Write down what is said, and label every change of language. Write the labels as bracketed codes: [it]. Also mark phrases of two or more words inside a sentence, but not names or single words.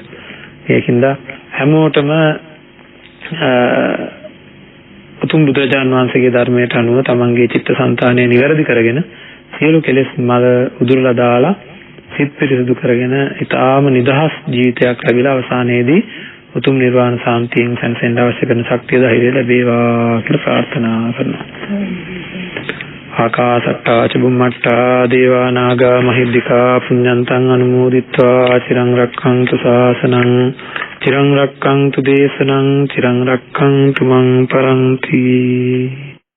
[si] ඒකින්ද හැමෝටම උතුම් බුදුරජාණන් වහන්සේගේ ධර්මයට අනුව තමන්ගේ චිත්තසංතානය නිවැරදි කරගෙන සියලු කෙලෙස් මල උදුරලා දාලා සිත් පිරිසුදු කරගෙන ඊටාම නිදහස් ජීවිතයක් ලැබිලා අවසානයේදී උතුම් නිර්වාණ සාන්තියෙන් සැනසෙන්න අවශ්‍ය කරන ශක්තිය ධෛර්යය ලැබේවා කියලා ප්‍රාර්ථනා කරනවා. [pi] ආකාසට්ටා චුම්මට්ටා දේවා නාග මහිද්దికා පුඤ්ඤන්තං අනුමෝදිත්වා චිරං රක්ඛන්තු ශාසනං චිරං රක්ඛන්තු දේශනං චිරං රක්ඛන්තු මං පරන්ති.